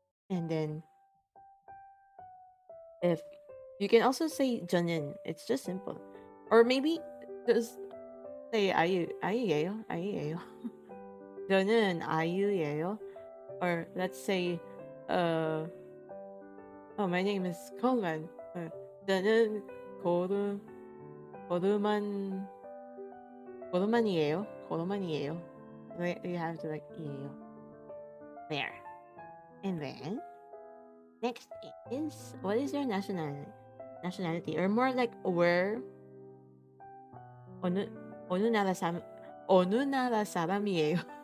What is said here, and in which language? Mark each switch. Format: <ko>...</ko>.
<en>And then if you can also say 저는, it's just simple. Or maybe just say 아이유예요.</en> <ko>아이유예요. 저는 아이유예요.</ko> <en>Or let's say oh, my name is Coleman.</en> <ko>저는 고르 고르만 고르만이에요. 고르만이에요.</ko> <en>You have to like 이에요. There. And then next is, what is your nationality? Or more like where</en> <ko>어느 어느 나라 사람이에요?</ko>